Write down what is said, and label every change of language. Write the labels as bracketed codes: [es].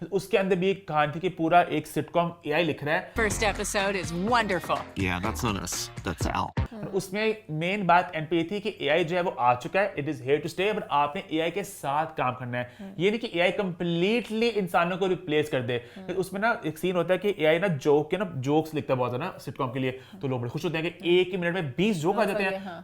[hi] उसके अंदर भी एक कहानी थी कि पूरा एक सिटकॉम एआई लिख रहा है। [en] First episode is wonderful. Yeah, that's not us. That's Al. [hi] उसमें मेन बात एंड पे थी कि एआई जो है वो आ चुका है, [en] it is here to stay, [hi] but आपने एआई के साथ काम करना है। ये नहीं कि एआई कंप्लीटली इंसानों को रिप्लेस कर दे। तो उसमें ना एक सीन होता है कि एआई ना जोक्स लिखता है बहुत ना सिटकॉम के लिए, तो लोग बड़े खुश होते हैं कि एक ही मिनट में 20 जोक आ जाते हैं।